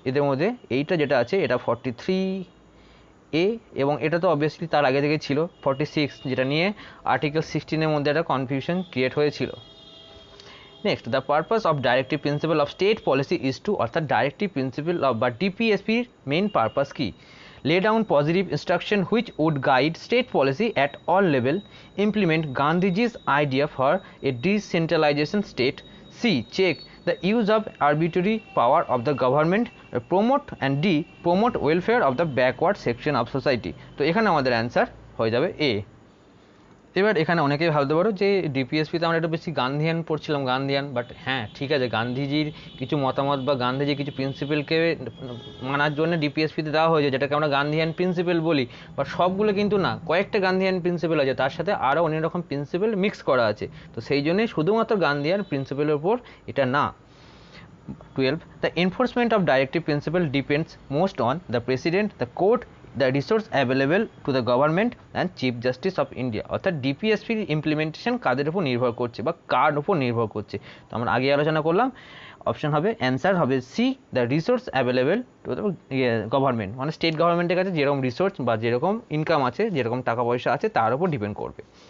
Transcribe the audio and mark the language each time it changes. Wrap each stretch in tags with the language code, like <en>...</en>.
<bn>এদের মধ্যে এইটা যেটা আছে এটা 43A, এবং এটা তো অবভিয়াসলি তার আগে থেকে ছিল 46, যেটা নিয়ে আর্টিকেল 16-এর মধ্যে একটা কনফিউশন ক্রিয়েট হয়েছিল।</bn> <en>next, the purpose of directive principle of state policy is to,</en> <bn>অর্থাৎ ডাইরেক্টিভ প্রিন্সিপাল অফ বা ডিপিএসপির মেইন পারপাস কি?</bn> <en>Lay down positive instruction which would guide state policy at all level, implement Gandhiji's idea for a decentralization state. C, check the use of arbitrary power of the government, promote, and D, promote welfare of the backward section of society.</en> <bn>তো এখানে আমাদের answer হয়ে যাবে এ। এবার এখানে অনেকেই ভাবতে পারো যে ডিপিএসপিতে আমরা একটু বেশি গান্ধিয়ান পড়ছিলাম, গান্ধিয়ান, বাট হ্যাঁ ঠিক আছে, গান্ধীজির কিছু মতামত বা গান্ধীজির কিছু প্রিন্সিপালকে মানার জন্য ডিপিএসপিতে দেওয়া হয়েছে, যেটাকে আমরা গান্ধিয়ান প্রিন্সিপাল বলি, বাট সবগুলো কিন্তু না, কয়েকটা গান্ধিয়ান প্রিন্সিপাল আছে, তার সাথে আরও অনেক রকম প্রিন্সিপাল মিক্স করা আছে। তো সেই জন্যই শুধুমাত্র গান্ধিয়ান প্রিন্সিপালের উপর এটা না।</bn> <en>12, the enforcement of directive principle depends most on the president, the court, the resource available to the government and chief justice of India.</en> <bn>অর্থাৎ ডিপিএসপির ইমপ্লিমেন্টেশন কাদের উপর নির্ভর করছে বা কার উপর নির্ভর করছে? তো আমরা আগে আলোচনা করলাম, অপশন হবে, অ্যান্সার হবে C,</bn> <en>the resource available to the government,</en> <bn>মানে স্টেট গভর্নমেন্টের কাছে যেরকম রিসোর্স বা যেরকম ইনকাম আছে, যেরকম টাকা পয়সা আছে, তার উপর ডিপেন্ড করবে।</bn>